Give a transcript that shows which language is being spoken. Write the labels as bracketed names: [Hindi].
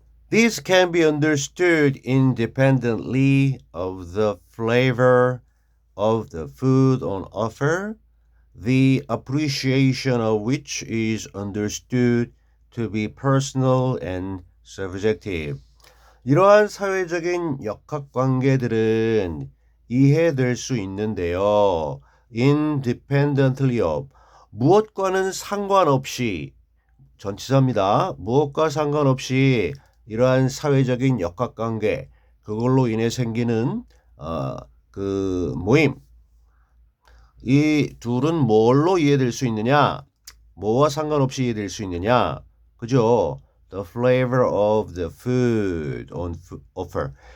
[English] This can be understood independently of the flavor of the food on offer, the appreciation of which is understood to be personal and subjective. [Korean] 이러한 사회적인 역학관계들은 이해될 수 있는데요. [English] independently of, [Korean] 무엇과는 상관없이, 전치사입니다. 무엇과 상관없이 이러한 사회적인 역학관계, 그걸로 인해 생기는 그 모임, 이 둘은 뭘로 이해될 수 있느냐? 뭐와 상관없이 이해될 수 있느냐? 그죠? [English] The flavor of the food on offer.